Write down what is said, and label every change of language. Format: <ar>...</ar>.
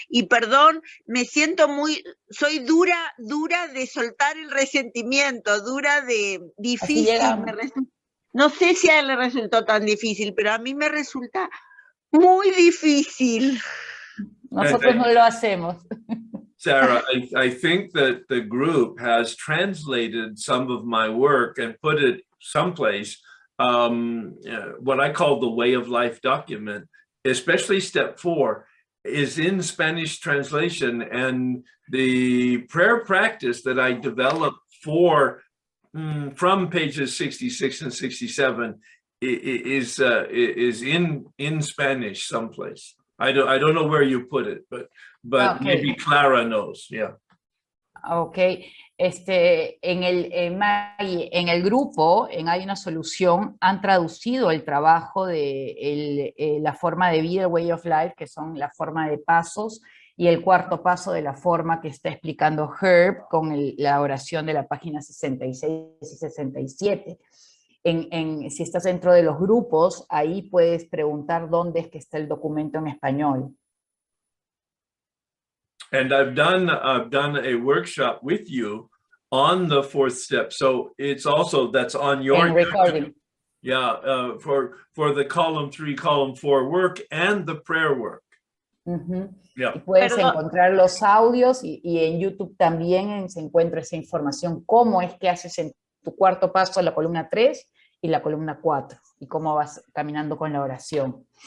<es>Y perdón, me siento soy dura de soltar el resentimiento, difícil. No sé si a él le resultó tan difícil, pero a mí me resulta muy difícil. Nosotros no lo hacemos.</es> <en>Sarah, I think that the group has translated some of my work and put it someplace, what I call the Way of Life document, especially step 4, is in Spanish translation, and the prayer practice that I developed from pages 66 and 67 is in Spanish someplace. I don't know where you put it, but Okay. Maybe Clara knows. Yeah.</en> <es>Ok, en el grupo, en Hay una solución, han traducido el trabajo de la forma de vida, Way of Life, que son la forma de pasos, y el cuarto paso de la forma que está explicando Herb con la oración de la página 66 y 67. Si estás dentro de los grupos, ahí puedes preguntar dónde es que está el documento en español.</es> <en>And I've done a workshop with you on the 4th step, so it's also that's on your recording. Yeah, for the column 3, column 4 work and the prayer work. Yeah.</en> <es>Y puedes encontrar los audios y en YouTube también se encuentra esa información, cómo es que haces en tu cuarto paso la columna 3 y la columna 4, y cómo vas caminando con la oración.</es>